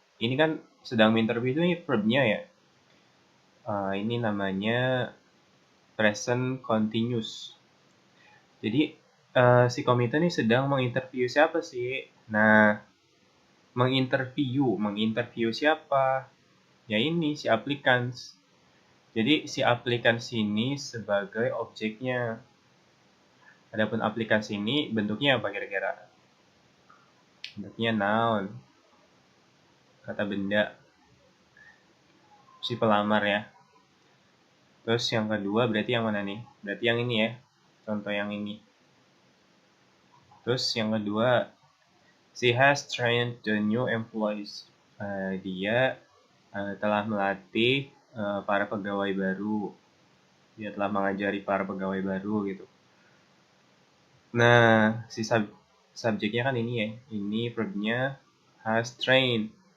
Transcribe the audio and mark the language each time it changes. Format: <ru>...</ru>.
<id>Ini kan sedang menginterview itu verbnya ya. Ini namanya present continuous. Jadi si komite ini sedang menginterview siapa sih? Nah, menginterview siapa? Ya ini si applicants. Jadi si applicants ini sebagai objeknya. Adapun applicants ini bentuknya apa kira-kira? Bentuknya noun, kata benda, si pelamar ya. Terus yang kedua berarti yang mana nih? Berarti yang ini ya. Contoh yang ini. Terus yang kedua,</id> <en>she has trained the new employees.</en> <id>Dia telah melatih para pegawai baru. Dia telah mengajari para pegawai baru gitu. Nah, si subjeknya kan ini ya. Ini verbnya has trained.</id>